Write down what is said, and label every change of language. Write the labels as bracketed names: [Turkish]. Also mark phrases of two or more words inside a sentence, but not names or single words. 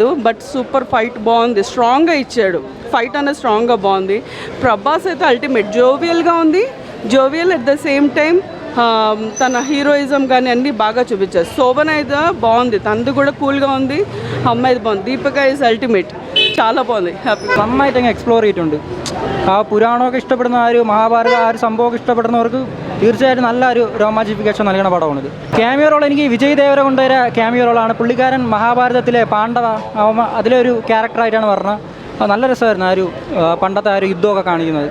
[Telugu] బట్ సూపర్ ఫైట్ బాగుంది, స్ట్రాంగ్గా ఇచ్చాడు. ఫైట్ అనేది స్ట్రాంగ్గా బాగుంది. ప్రభాస్ అయితే [English] ultimate jovial [Telugu] ఉంది. [English] jovial at the same time [Telugu] తన హీరోయిజం కానీ అన్నీ బాగా చూపించారు. శోభన అయితే బాగుంది, తనది కూడా కూల్గా ఉంది. అమ్మాయిది బాగుంది. దీపిక [English] is ultimate, [Telugu] చాలా బాగుంది. హ్యాపీ [Malayalam] നന്നായിട്ട് അങ്ങ് എക്സ്പ്ലോർ ചെയ്തിട്ടുണ്ട്. ആ പുരാണമൊക്കെ ഇഷ്ടപ്പെടുന്ന മഹാഭാരത സംഭവമൊക്കെ ഇഷ്ടപ്പെടുന്നവർക്ക് തീർച്ചയായിട്ടും നല്ലൊരു രോമാഞ്ചിഫിക്കേഷൻ നൽകുന്ന പടമാണിത്. [English] cameo role [Malayalam] എനിക്ക് വിജയ് ദേവരകൊണ്ടൊരു ക്യാമിയോ റോളാണ്. പുള്ളിക്കാരൻ മഹാഭാരതത്തിലെ പാണ്ഡവ അതിലൊരു ക്യാരക്ടറായിട്ടാണ് പറഞ്ഞത്. നല്ല രസമായിരുന്നു ആ ഒരു പണ്ടത്തെ ആ ഒരു യുദ്ധമൊക്കെ കാണിക്കുന്നത്.